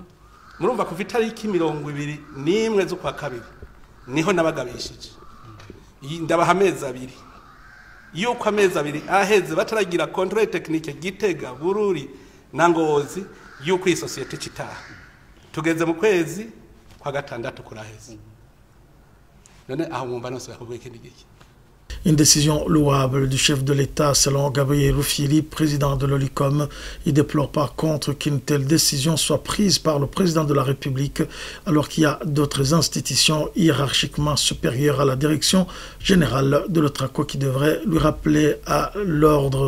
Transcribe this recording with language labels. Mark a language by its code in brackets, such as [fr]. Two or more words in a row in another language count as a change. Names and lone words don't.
[rn] murumva kuva itariki 21 zo kwa kabiri niho nabagabishije ndabaha amezi abiri yuko amezi abiri aheze bataragira [fr] control technique [rn] Gitega Bururi na Ngozi yuko isosiyete citaha tugeze mu kwezi kwa gatandatu kuraheze none aho mwumva nose bakubwiye ikindi giki. [fr] Une décision louable du chef de l'État selon Gabriel Rufyiri, président de l'OLICOM. Il déplore par contre qu'une telle décision soit prise par le président de la République alors qu'il y a d'autres institutions hiérarchiquement supérieures à la direction générale de l'Otraco qui devraient lui rappeler à l'ordre.